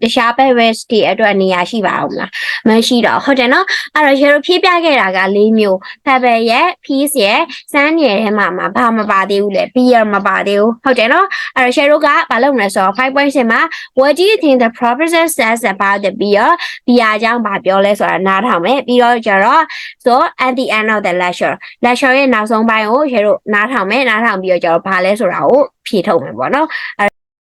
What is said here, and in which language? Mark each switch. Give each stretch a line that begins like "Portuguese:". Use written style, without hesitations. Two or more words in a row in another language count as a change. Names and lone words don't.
Burmese: ခြား berries တွေအတွက်နေရာရှိပါအောင်မလားမရှိတော့ဟုတ်တယ်နော်အဲ့တော့ share ဖြည့်ပြခဲ့တာက၄မျိုး pepper ရဲ့ peas ရဲ့စမ်းရဲ့ထဲမှာဘာမပါသေးဘူးလဲ beer မပါသေးဘူးဟုတ်တယ်နော်အဲ့တော့ share ကဘာလုပ်မလဲဆိုတော့ 5.6 မှာ
English: what do you think the professor says about the beer
Burmese: အကြောင်းဘာပြောလဲဆိုတာနားထောင်မယ်ပြီးတော့ကျတော့
English: so at the end of the lecture
Burmese: ရဲ့နောက်ဆုံးပိုင်းကိုရေတို့နားထောင်မယ်နားထောင်ပြီးတော့ကျတော့ဘာလဲဆိုတာကိုဖြေထုတ်မယ်ပေါ့နော်